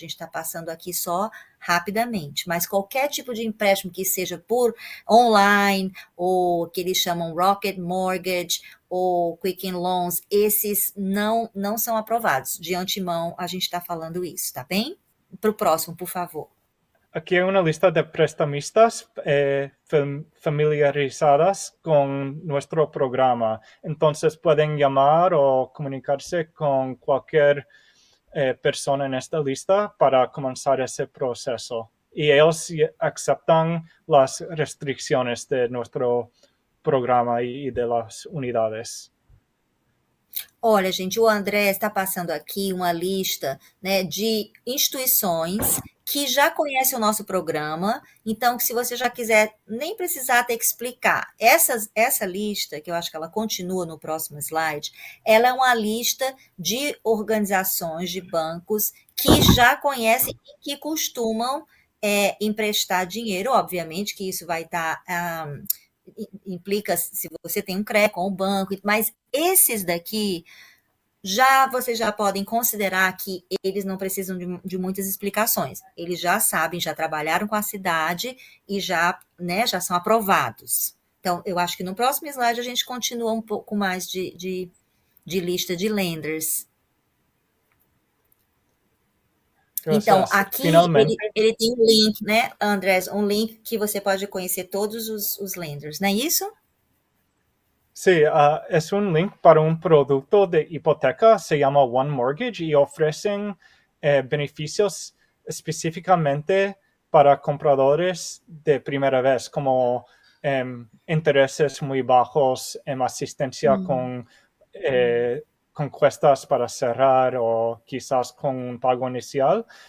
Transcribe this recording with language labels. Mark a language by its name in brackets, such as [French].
[Portuguese] A gente está passando aqui só rapidamente, mas qualquer tipo de empréstimo que seja por online, ou que eles chamam Rocket Mortgage, ou Quicken Loans, esses não são aprovados. De antemão, a gente está falando isso, tá bem? Para o próximo, por favor. [Spanish] Aquí hay una lista de prestamistas familiarizadas con nuestro programa. Entonces pueden llamar o comunicarse con cualquier persona en esta lista para comenzar ese proceso. Y ellos aceptan las restricciones de nuestro programa e de las unidades. [Portuguese] Olha, gente, o André está passando aqui uma lista, né, de instituições que já conhecem o nosso programa, então, se você já quiser nem precisar ter que explicar. Essa lista, que eu acho que ela continua no próximo slide, ela é uma lista de organizações, de bancos que já conhecem e que costumam emprestar dinheiro, obviamente que isso vai estar... implica se você tem um crédito com o banco, mas esses daqui vocês já podem considerar que eles não precisam de muitas explicações. Eles já sabem, já trabalharam com a cidade e já são aprovados. Então, eu acho que no próximo slide a gente continua um pouco mais de lista de lenders. Então, aqui ele tem um link, né, Andrés? Um link que você pode conhecer todos os lenders, não é isso? [Spanish] Sí, es un link para un producto de hipoteca, se llama One Mortgage y ofrecen beneficios específicamente para compradores de primera vez, como intereses muy bajos, asistencia con cuestas para cerrar o quizás con un pago inicial.